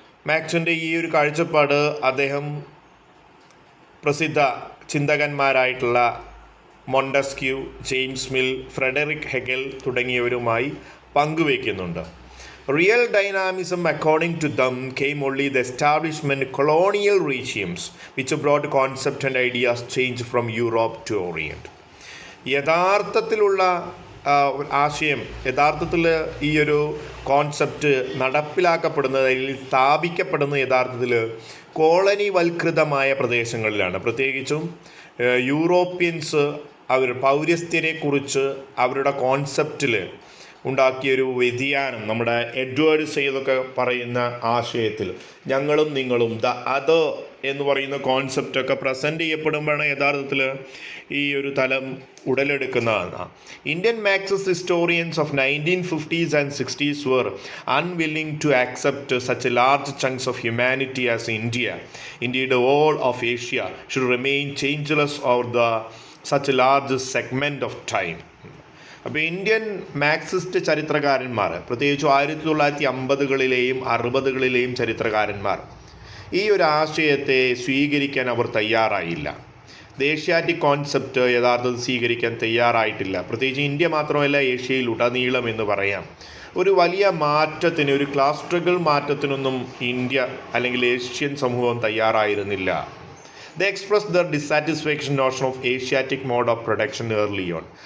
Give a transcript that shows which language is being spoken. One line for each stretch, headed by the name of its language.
Malayalam: മാക്സിൻ്റെ ഈ ഒരു കാഴ്ചപ്പാട് അദ്ദേഹം പ്രസിദ്ധ ചിന്തകന്മാരായിട്ടുള്ള Montesquieu, James mill, Frederick Hegel തുടങ്ങിയവരുമായി പങ്കുവയ്ക്കുന്നുണ്ട്.
English: Real dynamism, according to them, came only the establishment of colonial regimes, which brought concept and ideas change from Europe to Orient.
Malayalam: യഥാർത്ഥത്തിലുള്ള ആശയം, യഥാർത്ഥത്തിൽ ഈ ഒരു കോൺസെപ്റ്റ് നടപ്പിലാക്കപ്പെടുന്നത് അല്ലെങ്കിൽ സ്ഥാപിക്കപ്പെടുന്നത് യഥാർത്ഥത്തിൽ കോളനി വൽകൃതമായ പ്രദേശങ്ങളിലാണ്. പ്രത്യേകിച്ചും യൂറോപ്യൻസ് അവർ പൗരസ്ത്യരെക്കുറിച്ച് അവരുടെ കോൺസെപ്റ്റിൽ ഉണ്ടാക്കിയൊരു വ്യതിയാനം, നമ്മുടെ എഡ്വേർഡ് സെയ്തൊക്കെ പറയുന്ന ആശയത്തിൽ ഞങ്ങളും നിങ്ങളും ദ അതർ എന്ന് പറയുന്ന കോൺസെപ്റ്റൊക്കെ പ്രസൻറ്റ് ചെയ്യപ്പെടുമ്പോഴാണ് യഥാർത്ഥത്തിൽ ഈ ഒരു തലം ഉടലെടുക്കുന്നതാണ്.
English: Indian Marxist historians of 1950s and 60s were unwilling to accept such large chunks of humanity as India, indeed the whole of Asia, should remain changeless over the such a large segment of time.
Malayalam: അപ്പോൾ Indian Marxist ചരിത്രകാരന്മാർ, പ്രത്യേകിച്ചും 1950കളിലെയും 60കളിലെയും ചരിത്രകാരന്മാർ ഈ ഒരു ആശയത്തെ സ്വീകരിക്കാൻ അവർ തയ്യാറായില്ല. Asiatic concept യഥാർത്ഥത്തിൽ സ്വീകരിക്കാൻ തയ്യാറായിട്ടില്ല. പ്രത്യേകിച്ച് ഇന്ത്യ മാത്രമല്ല, ഏഷ്യയിൽ ഉടനീളം എന്ന് പറയാം. ഒരു വലിയ മാറ്റത്തിന്, ഒരു ക്ലാസ് സ്ട്രഗിൾ മാറ്റത്തിനൊന്നും ഇന്ത്യ അല്ലെങ്കിൽ ഏഷ്യൻ സമൂഹം തയ്യാറായിരുന്നില്ല.
English: They expressed their dissatisfaction notion of Asiatic mode of production early on.